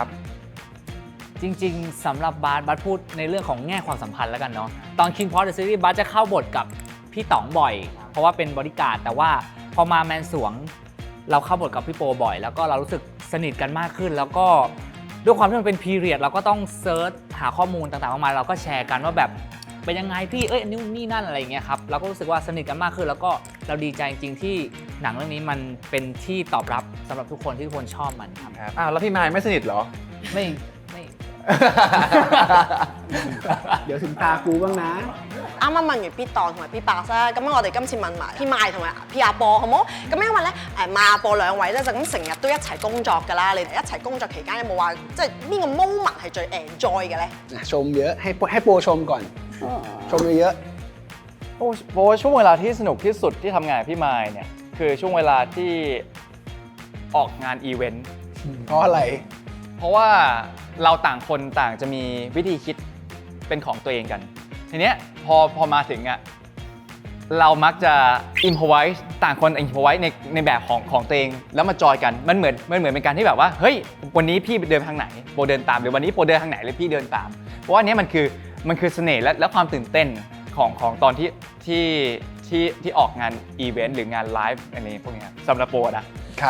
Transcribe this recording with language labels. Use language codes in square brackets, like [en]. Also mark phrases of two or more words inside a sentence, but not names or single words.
[th] จริงๆสำหรับบาสพูดในเรื่องของแง่ความสัมพันธ์แล้วกันเนาะตอน King Post Series บาสจะเข้าบทกับพี่ต๋องบ่อยเพราะว่าเป็นบอดี้การ์ดแต่ว่าพอมาแมนสวงเราเข้าบทกับพี่โปบ่อยแล้วก็เรารู้สึกสนิทกันมากขึ้นแล้วก็ด้วยความที่มันเป็นพีเรียดเราก็ต้องเซิร์ชหาข้อมูลต่างๆออกมาเราก็แชร์กันว่าแบบเป็นยังไงพี่นี่นั่นอะไรอย่างเงี้ยครับเราก็รู้สึกว่าสนิทกันมากขึ้นแล้วก็เราดีใจจริงๆที่หนังเรื่องนี้มันเป็นที่ตอบรับสำหรับทุกคนที่ทุกคนชอบมันครับ แล้วพี่มายไม่สนิทเหรอ ไม่ เดี๋ยวถึงตากูบ้างนะ [yue] 啱啱問完 P 檔同埋 P 八啦，咁我哋今次問埋 P 麥同埋 P 阿播好冇？咁因為咧麥阿播兩位咧就咁成日都一齊工作㗎啦，你哋一齊工作期間有冇話即係邊個 moment 係最 enjoy 嘅咧？ [th] ชมเยอะให้โปรชมก่อน ชมเยอะ โอ้ช่วงเวลาที่สนุกที่สุดที่ทำงานกับพี่มายเนี่ย คือช่วงเวลาที่ออกงานอีเวนต์ เพราะอะไร เพราะว่าเราต่างคนต่างจะมีวิธีคิดเป็นของตัวเองกัน ทีเนี้ยพอมาถึงอะเรามักจะ improvise ต่างคน improvise ในแบบของตัวเองแล้วมาจอยกันมันเหมือนเป็นการที่แบบว่าเฮ้ยวันนี้พี่เดินทางไหนโปเดินตามหรือวันนี้โปเดินทางไหนหรือพี่เดินตามเพราะว่านี้มันคือเสน่ห์และความตื่นเต้นของตอนที่ออกงานอีเวนต์หรืองานไลฟ์อะไรพวกนี้สำหรับโปนะครับ